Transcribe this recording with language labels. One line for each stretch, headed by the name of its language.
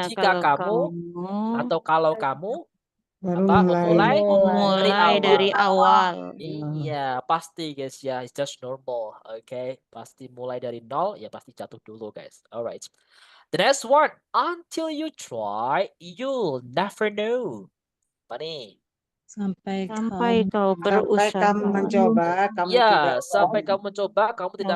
Indonesian: Jika kamu atau kalau kamu mulai dari awal. Iya, pasti guys ya.
English: It's just normal.
Indonesian: Okay. Pasti mulai dari nol, ya pasti jatuh dulu guys.
English: Alright. The next one. Until you try, you'll never know.
Indonesian: Apa nih? Sampai kau berusaha. Sampai kamu mencoba, kamu Ya, tidak sampai kamu mencoba, kamu tidak